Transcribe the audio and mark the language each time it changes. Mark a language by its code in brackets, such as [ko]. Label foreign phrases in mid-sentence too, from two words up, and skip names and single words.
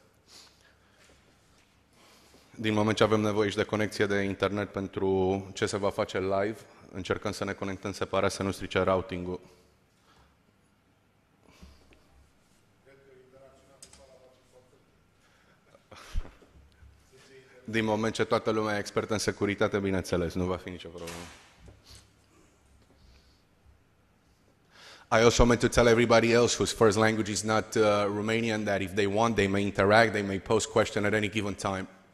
[ro] Din moment ce avem nevoie și de conexie de internet pentru ce se va face live, încercăm să ne conectăm separat, să nu strice routing-ul. Din moment ce toată lumea e expertă în securitate, bineînțeles, nu va fi nicio problemă. [en] I also meant to tell everybody else whose first language is not Romanian that if they want, they may interact, they may pose question at any given time.